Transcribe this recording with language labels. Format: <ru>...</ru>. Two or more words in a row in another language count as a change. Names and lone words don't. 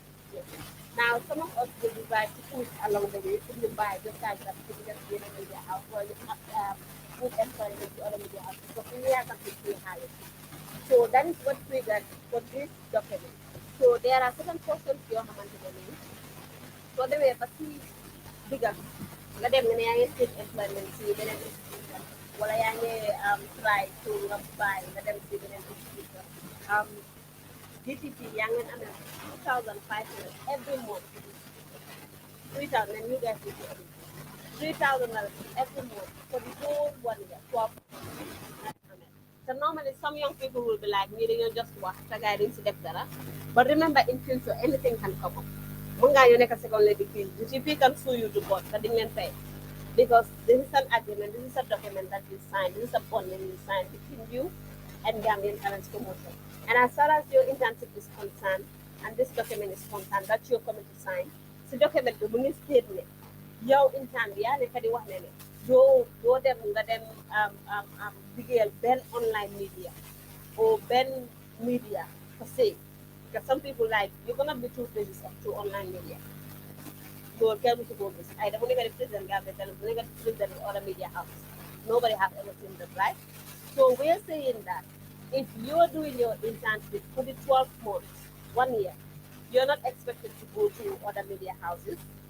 <en>Now some of us will decide to push along the way to buy just like that to get the media house or put employment to other media houses. So we have to pay higher. So that is what triggered for this document. So there are certain portions you have to</en> <wo>soo demee ba si digal nga dem nga ne yaa ngi</wo> <en>seek employment</en> <wo>si beneen institution wala yaa ngi</wo> <en>try to</en> <wo>nga bàyyi nga dem si beneen institution</wo> <en>Gttv</en> <wo>yaa ngi amee</wo> <en>2,500 every month 3,000 and you guys will be able 3,000 every month for the whole 1 year 12 so normally some young people will be like me</en> <wo>dañoo just wax sa gars yi dañ si def dara</wo> <en>but remember in future anything can come up</en> <wo>mën ngaa ñëw nekk second lady fii</wo> <en>GTV can sue you to court</en> <wo>te di ngeen fay</wo> <en>because this is an agreement, this is a document that you sign, this is a bond that you sign between you and Gambian Talents Promotion. And as far as your internship is concerned, and this document is concerned, that you're coming to sign, so document bi</en> <wo>mu ngi state ne yow intern bi yaa nekk di wax ne ne doo dem nga dem liggéeyal benn</wo> <en>online media or benn media per se. Because some people like, you cannot be two places of two online media. So tell me to go this. I don't want to present Gambia, I don't want to present other media houses. Nobody has ever seen that, right? So we're saying that if you're doing your internship for the 12 months, 1 year, you're not expected to go to other media houses.</en>